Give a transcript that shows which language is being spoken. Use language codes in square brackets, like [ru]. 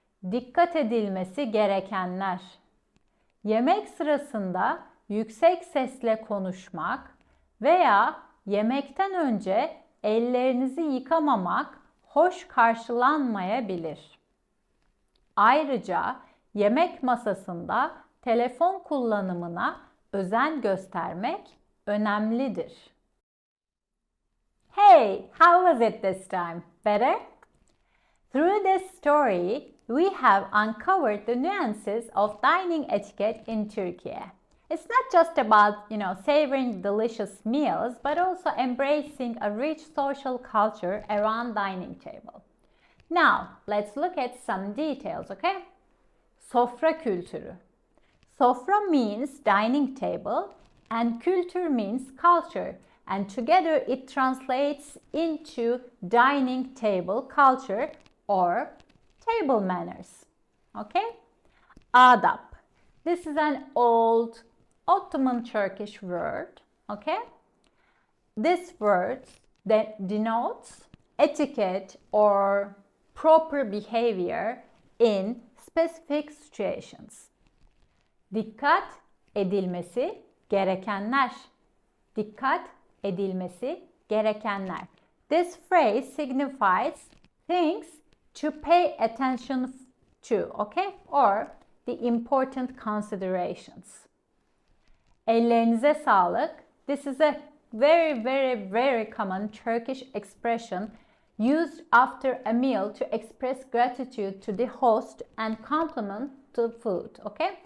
[tr] Dikkat edilmesi gerekenler. Yemek sırasında yüksek sesle konuşmak veya yemekten önce ellerinizi yıkamamak hoş karşılanmayabilir. Ayrıca yemek masasında telefon kullanımına özen göstermek önemlidir. [en] Hey, how was it this time? Better? Through this story, we have uncovered the nuances of dining etiquette in Turkey. It's not just about, savoring delicious meals, but also embracing a rich social culture around dining table. Now, let's look at some details, okay? [tr] Sofra kültürü. [en] Sofra means dining table and kültür means culture, and together it translates into dining table culture or table manners. Okay? Adab. This is an old Ottoman Turkish word. Okay? This word that denotes etiquette or proper behavior in specific situations. [tr] Dikkat edilmesi gerekenler. Dikkat edilmesi gerekenler. [en] This phrase signifies things to pay attention to, okay? Or the important considerations. [tr] Ellerinize sağlık. [en] This is a very common Turkish expression used after a meal to express gratitude to the host and compliment to food, okay?